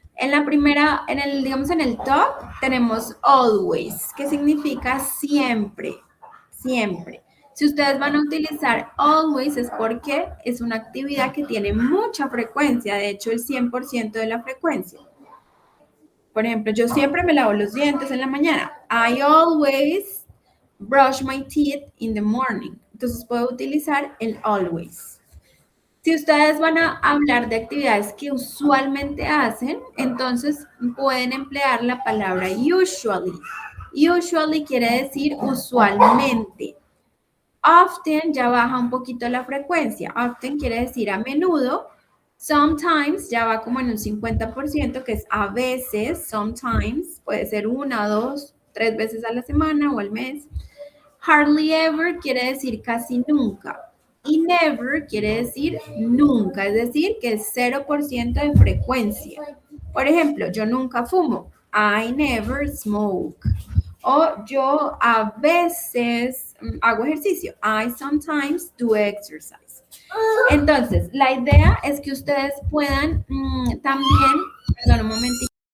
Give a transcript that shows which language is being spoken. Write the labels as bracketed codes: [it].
[es] En la primera, digamos en el top, tenemos always, que significa siempre, siempre. Si ustedes van a utilizar always es porque es una actividad que tiene mucha frecuencia, de hecho el 100% de la frecuencia. Por ejemplo, yo siempre me lavo los dientes en la mañana. [en] I always brush my teeth in the morning. [es] Entonces puedo utilizar el always. Si ustedes van a hablar de actividades que usualmente hacen, entonces pueden emplear la palabra usually. Usually quiere decir usualmente. Often ya baja un poquito la frecuencia. Often quiere decir a menudo. Sometimes ya va como en un 50%, que es a veces, sometimes, puede ser 1, 2, 3 veces a la semana o al mes. Hardly ever quiere decir casi nunca. Y never quiere decir nunca, es decir, que es 0% de frecuencia. Por ejemplo, yo nunca fumo. [en] I never smoke. [es] O yo a veces hago ejercicio. [en] I sometimes do exercise. [es] Entonces, la idea es que ustedes puedan también, perdón, un momentito.